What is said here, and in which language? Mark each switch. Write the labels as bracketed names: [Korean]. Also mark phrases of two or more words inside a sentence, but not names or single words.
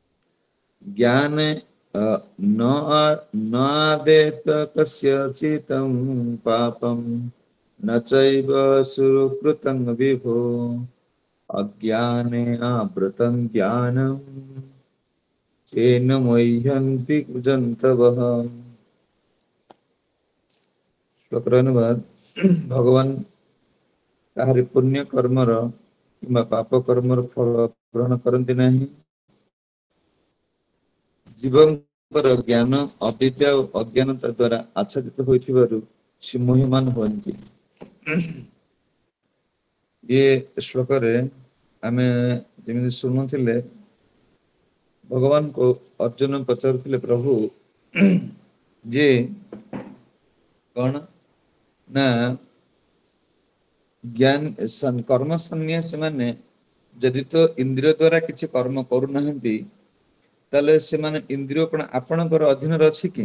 [Sanskrit] ज्ञान न आदेत कस्यचितं पापं न चैव सुकृतं विभो अज्ञाने आवृतं ज्ञानं येन मुह्यन्ति जन्तवः। [Odia] ଶ୍ଲୋକର ଅନୁବାଦ। भगवान କାହାରି ପୁଣ୍ୟ କର୍ମର କିମ୍ବା ପାପ କର୍ମର ଫଳ ଗ୍ରହଣ କରନ୍ତି ନାହିଁ। ଜୀବଙ୍କର ଜ୍ଞାନ ଅବିଦ୍ୟା ଓ ଅଜ୍ଞାନତା ଦ୍ୱାରା ଆଚ୍ଛାଦିତ ହୋଇଥିବାରୁ ସେ ମୋହମାନ ହୁଅନ୍ତି। ଏ ଶ୍ଲୋକରେ ଆମେ ଯେମିତି ଶୁଣୁଥିଲେ, ଭଗବାନଙ୍କୁ ଅର୍ଜୁନ ପଚାରୁଥିଲେ, ପ୍ରଭୁ ଯେ କଣ ନା ଜ୍ଞାନ କର୍ମ ସନ୍ନ୍ୟାସୀ ମାନେ ଯଦି ତ ଇନ୍ଦ୍ରିୟ ଦ୍ଵାରା କିଛି କର୍ମ କରୁନାହାନ୍ତି, ତାହେଲେ ସେମାନେ ଇନ୍ଦ୍ରିୟ କଣ ଆପଣଙ୍କର ଅଧୀନରେ ଅଛି କି?